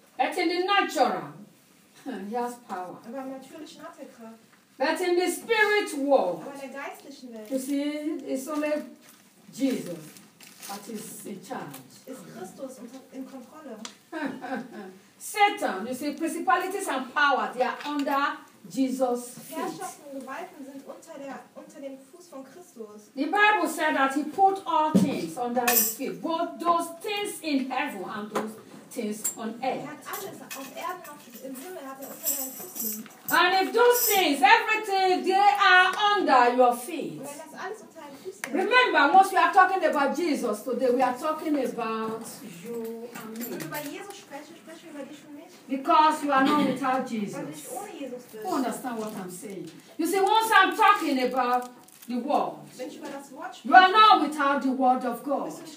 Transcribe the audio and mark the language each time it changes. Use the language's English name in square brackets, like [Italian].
[English] But in the natural, he has power. [German] Aber im natürlichen hat er Kraft. [English] But in the spirit world, [German] aber in der geistlichen Welt, [English] you see, it's only Jesus that is in charge. [German] Ist Christus in Kontrolle. [English] Satan, you see, principalities and powers, they are under Jesus' feet. [German] Herrschaften und Gewalten sind unter dem Fuß von Christus. [English] The Bible said that he put all things under his feet, both those things in heaven and those things on earth. [German] Er hat alles auf Erden und im Himmel hat unter seinen Füßen. [English] And if those things, everything, they are under your feet. [German] Wenn das alles unter deinen Füßen. [English] Remember, once we are talking about Jesus today, we are talking about you and me. [German] Wenn du bei Jesus sprichst, sprichst du über dich und mich. [English] Because you are not without Jesus. Who understand what I'm saying? You see, once I'm talking about the word, you are not without the word of God.